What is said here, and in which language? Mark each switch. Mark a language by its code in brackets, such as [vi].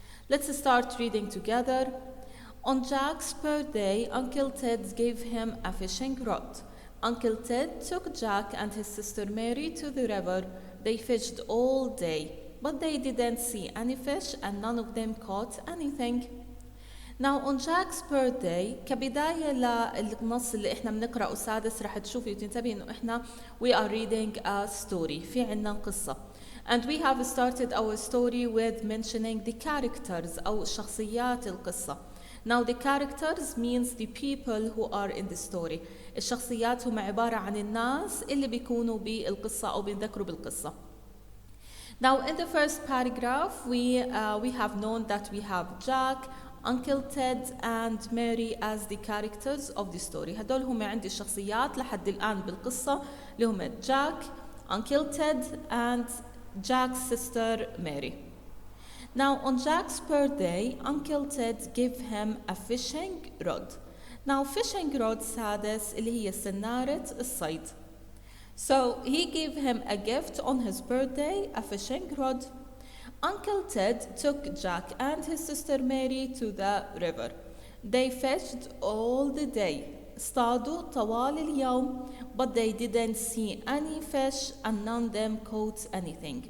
[en] Let's start reading together. On Jack's birthday, Uncle Ted gave him a fishing rod. Uncle Ted took Jack and his sister Mary to the river. They fished all day, but they didn't see any fish and none of them caught anything. Now on Jack's birthday, [ar] كبداية للنص اللي احنا بنقرأه سادس رح تشوفي وتنتبهي انه احنا [en] we are reading a story. [ar] في عنا قصة. [en] And we have started our story with mentioning the characters [ar] أو شخصيات القصة. [en] Now the characters means the people who are in the story. [ar] الشخصيات هم عبارة عن الناس اللي بيكونوا بالقصة أو بينذكروا بالقصة. [en] Now in the first paragraph we have known that we have Jack, Uncle Ted and Mary as the characters of the story. [ar] هدول هم عندي الشخصيات لحد الآن بالقصة اللي هم Jack, Uncle Ted and Jack's sister Mary. [en] Now on Jack's birthday, Uncle Ted gave him a fishing rod. Now fishing rod [ar] سادس اللي هي سنارة الصيد. [en] So he gave him a gift on his birthday, a fishing rod. Uncle Ted took Jack and his sister Mary to the river. They fished all the day. [ar] اصطادوا طوال اليوم, [en] but they didn't see any fish and none of them caught anything.